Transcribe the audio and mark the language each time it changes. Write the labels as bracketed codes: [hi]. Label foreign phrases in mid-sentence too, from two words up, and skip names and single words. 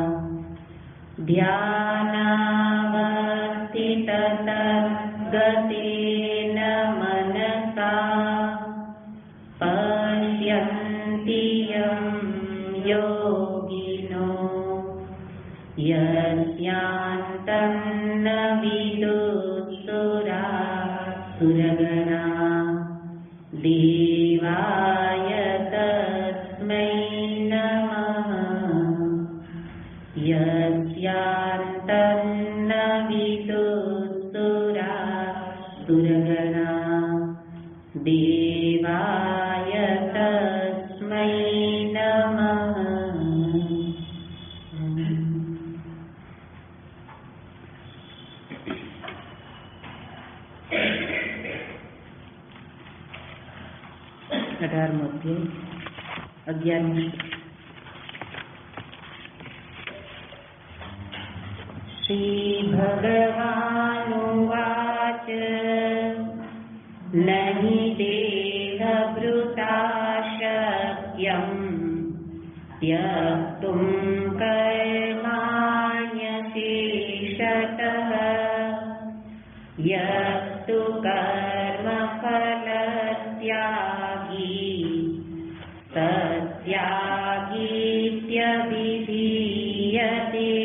[sa] ध्यानावस्थिततद्गतेन मनसा पश्यन्ति यं योगिनो यस्यान्तं न विदुःसुरासुरगणा देवाय तस्मै नमः। यस्यान्तं न विदुःसुरासुरगणा देवाय तस्मै नमः। [gu] 18મો અધ્યાય 11મો श्रीभगवानुवाच [sa] नहि देहभृता शक्यं त्यक्तुं कर्माण्यशेषतः यस्तु कर्मफलत्यागी सत्यागीत्यभिधीयते।